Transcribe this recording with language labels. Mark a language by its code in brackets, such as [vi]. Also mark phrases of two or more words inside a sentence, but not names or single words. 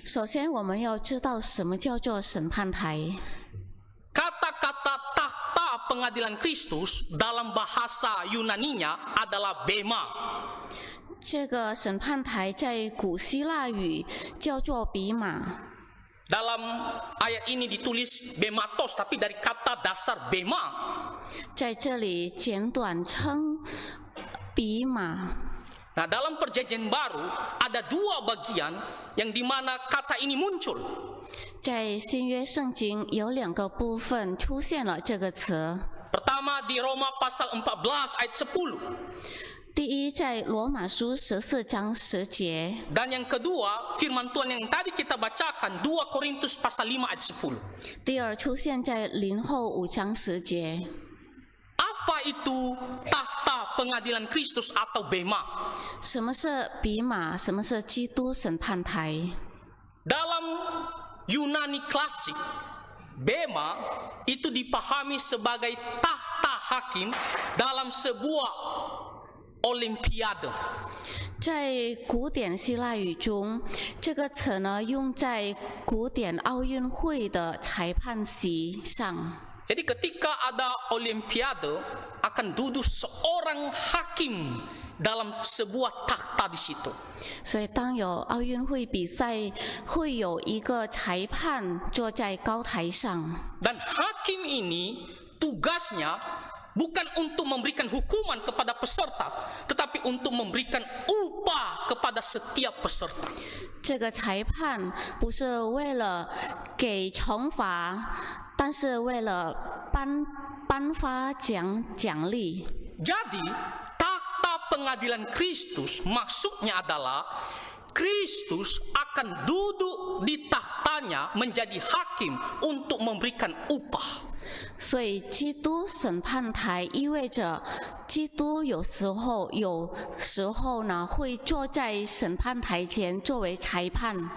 [zh] 首先，我们要知道什么叫做审判台。 [id] Kata-kata takhta pengadilan Kristus dalam bahasa Yunaninya adalah bema. [zh] 这个审判台在古希腊语叫做比马。 [id] Dalam ayat ini ditulis bematos, tapi dari kata dasar bema. [zh] 在这里简短称比马。 [id] Nah, dalam perjanjian baru ada dua bagian yang dimana kata ini muncul. [zh] 在新约圣经有2个部分出现了这个词。 [id] Pertama di Roma pasal 14 ayat 10. [zh] 第一，在罗马书14章10节。 [id] Dan yang kedua, firman Tuhan yang tadi kita bacakan 2 Korintus pasal 5 ayat 10. [zh] 第二，出现在林后5章10节。 [id] Apa itu takhta pengadilan Kristus atau bema? [zh] 什么是比马？什么是基督审判台？ [id] Dalam Yunani klasik, bema itu dipahami sebagai takhta hakim dalam sebuah olimpiade. [zh] 在古典希腊语中，这个词呢用在古典奥运会的裁判席上。 [id] Jadi ketika ada olimpiade akan duduk seorang hakim dalam sebuah takhta di situ. [zh] 所以当有奥运会比赛，会有一个裁判坐在高台上。 [id] Dan hakim ini tugasnya bukan untuk memberikan hukuman kepada peserta, tetapi untuk memberikan upah kepada setiap peserta. [zh] 这个裁判不是为了给惩罚，但是为了颁发奖励。 [id] Jadi takhta pengadilan Kristus maksudnya adalah Kristus akan duduk di tahtanya menjadi hakim untuk memberikan upah. [zh] 所以基督审判台意味着基督有时候呢会坐在审判台前作为裁判。